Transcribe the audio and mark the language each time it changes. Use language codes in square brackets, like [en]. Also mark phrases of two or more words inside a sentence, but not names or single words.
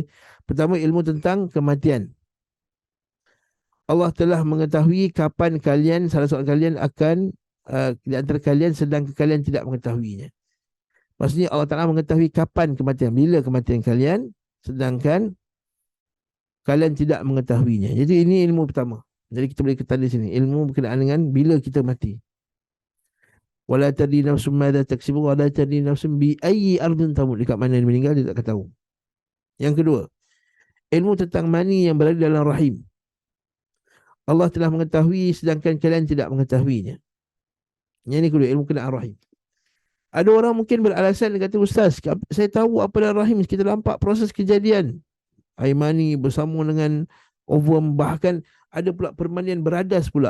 [ms] Pertama, ilmu tentang kematian. Allah telah mengetahui kapan kalian, salah seorang kalian akan, di antara kalian sedangkan kalian tidak mengetahuinya. Maksudnya Allah Ta'ala mengetahui kapan kematian, bila kematian kalian, sedangkan kalian tidak mengetahuinya. Jadi ini ilmu pertama. Jadi kita boleh kata di sini, ilmu berkenaan dengan bila kita mati. [ar] ولا تدري نفس ماذا تكسب ولا تدري نفس بأي أرض تموت. [ms] Dekat mana dia meninggal dia tak tahu. Yang kedua, ilmu tentang mani yang berada dalam rahim. Allah telah mengetahui sedangkan kalian tidak mengetahuinya. Yang ini kedua, ilmu kenaan rahim. Ada orang mungkin beralasan, dia kata, Ustaz, saya tahu apa dalam rahim, kita nampak proses kejadian air mani bersama dengan ovum, bahkan ada pula permanian beradas pula.